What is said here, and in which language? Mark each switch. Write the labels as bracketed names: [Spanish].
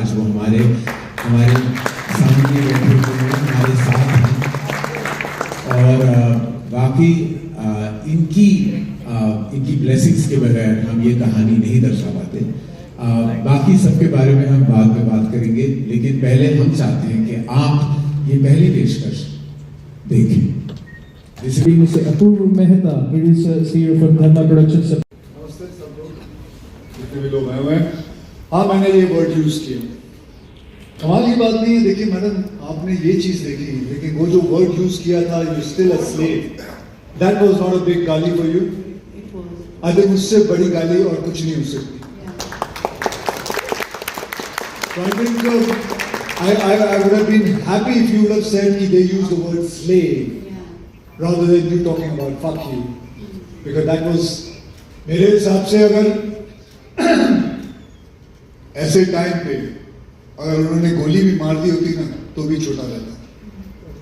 [Hindi] आज वो हमारे सामने बैठे हुए हैं, हमारे साथ हैं और बाकी इनकी ब्लेसिंग्स के बगैर हम ये कहानी नहीं दर्शा पाते। बाकी सबके बारे में हम बाद में बात करेंगे, लेकिन पहले हम चाहते हैं कि आप ये पहली पेशकश देखें। [English] Mr. Apurva Mehta, producer here from Dharma Productions. [Hindi] नमस्ते सब लोग, जितने भी लोग आए हुए हैं। हाँ, मैंने ये वर्ड यूज किया, कमाल की बात नहीं है। देखिए मैडम, आपने ये चीज देखी, लेकिन वो जो वर्ड यूज किया था, [English] you still a slave, that was not a big [Hindi] गाली फॉर यू। [English] I think [Hindi] उससे बड़ी गाली और कुछ नहीं हो सकती। [English] So I think I would have been happy if you would have said that they used the word slave rather than you talking about fuck you, because that was, [Hindi] मेरे हिसाब से अगर ऐसे टाइम पे अगर उन्होंने गोली भी मार दी होती ना तो भी छोटा रहता।